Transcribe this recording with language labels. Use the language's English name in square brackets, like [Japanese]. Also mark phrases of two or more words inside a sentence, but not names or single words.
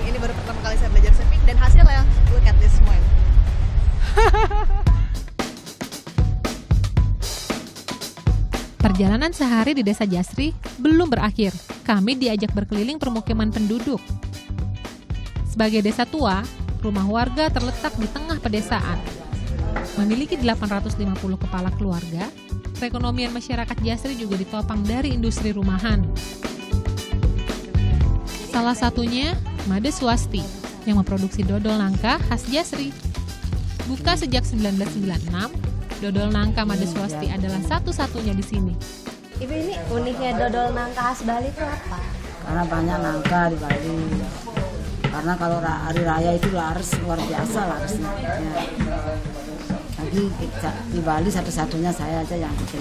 [Indonesian] Ini baru pertama kali saya belajar surfing dan hasilnya, [English] look at this one. [Indonesian] Perjalanan sehari di Desa Jasri belum berakhir. Kami diajak berkeliling permukiman penduduk. Sebagai desa tua, rumah warga terletak di tengah pedesaan. Memiliki 850 kepala keluarga, perekonomian masyarakat Jasri juga ditopang dari industri rumahan. Salah satunya Made Swasti yang memproduksi dodol nangka khas Jasri. Buka sejak 1996, dodol nangka Made Swasti adalah satu-satunya di sini. Ibu, ini uniknya dodol nangka khas Bali itu apa? Karena banyak nangka di Bali. Karena kalau hari raya itu laris, luar biasa larisnya. Lagi di Bali satu-satunya saya aja yang bikin.